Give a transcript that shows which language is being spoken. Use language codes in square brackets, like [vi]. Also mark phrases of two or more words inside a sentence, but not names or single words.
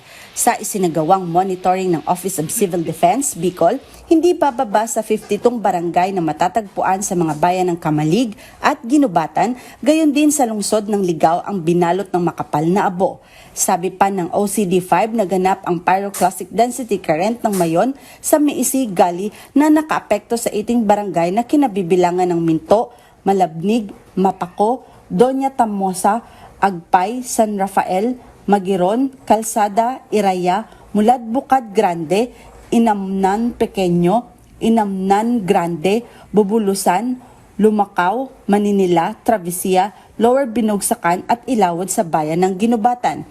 [tl] Sa isinagawang monitoring ng Office of Civil Defense, Bicol, hindi bababa sa 52 barangay na matatagpuan sa mga bayan ng Kamalig at Ginubatan, gayon din sa lungsod ng Ligao ang binalot ng makapal na abo. Sabi pa ng OCD5, naganap ang [en] pyroclastic density current [tl] ng Mayon sa Miisi, Gali na nakaapekto sa 18 barangay na kinabibilangan ng Minto, Malabnig, Mapako, Doña Tamosa, Agpay, San Rafael, Magiron, Kalsada, Iraya, Mulad Bukad Grande, Inamnan Pequeño, Inamnan Grande, Bubulusan, Lumacao, Maninila, Travessia, Lower Binugsakan at Ilawod sa bayan ng Ginubatan.